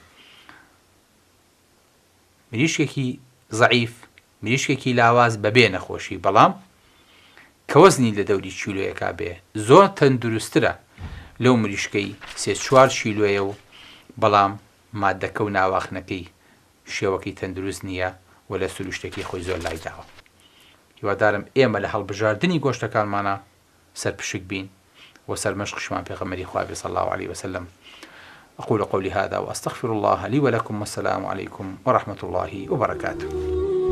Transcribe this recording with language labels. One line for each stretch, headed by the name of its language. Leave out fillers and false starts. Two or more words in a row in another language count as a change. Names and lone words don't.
Central Kurdish: مریشکێکی زەعیف، مریشکێکی لاواز بەبێ نەخۆشی، بەڵام کە وەزنی لە دەوری کیلۆیەکا بێ، زۆر تەندروسترە لەو مریشکەی 3-4 کیلۆیە و بەڵام مادەکە و ناواخنەکەی شێوەکەی تەندروست نییە و لە سروشتێکی خۆی زۆر لای داوە. هیوادارم ئێمە لە هەڵبژاردننی گۆشتەکانمانە سەرپشک بین و سەرمەشقشمان پێغەمبەری خوا بێ
Arabic: صلی الله عليه وسلم. أقول قولي هذا وأستغفر الله لي ولكم، والسلام عليكم ورحمة الله وبركاته.